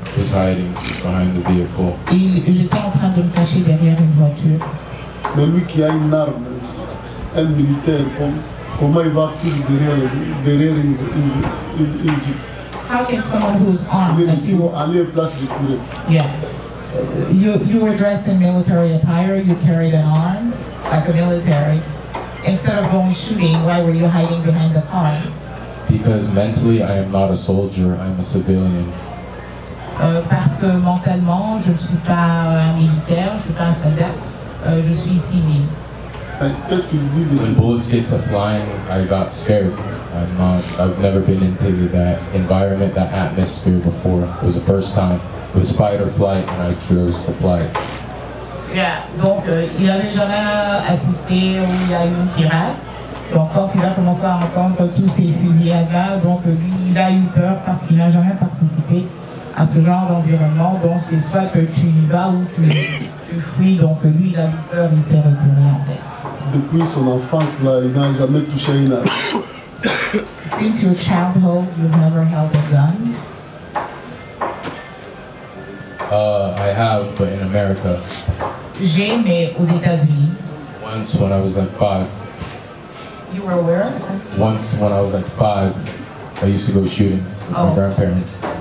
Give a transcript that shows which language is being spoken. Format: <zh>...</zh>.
<en>Just hiding behind the vehicle.</en> <fr>J'étais en train de me cacher derrière une voiture. Mais lui qui a une arme, un militaire, comment il va fuir derrière une jeep?</fr> <en>How can someone who's armed like you?</en> <fr>Aller en place de tirer.</fr> <en>Yeah. You were dressed in military attire, you carried an arm, like a military. Instead of going shooting, why were you hiding behind the car? Because mentally I am not a soldier, I am a civilian.</en> <fr>Parce que mentalement, je ne suis pas un militaire, je ne suis pas un soldat, je suis civil. Qu'est-ce qu'il dit de</fr> <en>When bullets get to flying, I got scared. I've never been into that environment, that atmosphere before. It was the first time. It was fight or flight, and I chose to flight. Yeah.</en> <fr>Donc, il n'avait jamais assisté où il y a eu une tirade. Donc, quand il a commencé à entendre tous ces fusillades-là, donc lui, il a eu peur parce qu'il n'a jamais participé à ce genre d'environnement. Donc, c'est soit que tu y vas ou tu fuis. Donc, lui, il a eu peur, il s'est retiré en fait. Depuis son enfance, là, il n'a jamais touché une arme.</fr> <en>Since your childhood, you've never held a gun? I have, but in America.</en> <fr>J'ai, mais aux États-Unis.</fr> <en>Once when I was like 5. You were where? Once when I was like 5, I used to go shooting with my grandparents.</en>